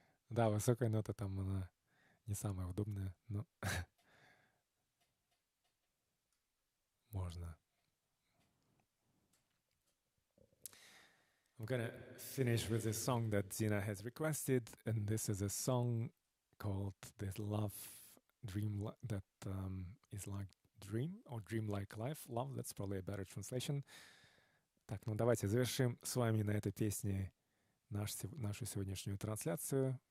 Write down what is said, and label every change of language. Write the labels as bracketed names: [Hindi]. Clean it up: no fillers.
[Russian] Да, высокая нота там, она не самая удобная, но можно. [English] I'm gonna finish with a song that Zina has requested, and this is a song called "This Love Dream that is like dream or dream like life." Love, that's probably a better translation. [Russian] Так, ну давайте завершим с вами на этой песне нашу сегодняшнюю трансляцию.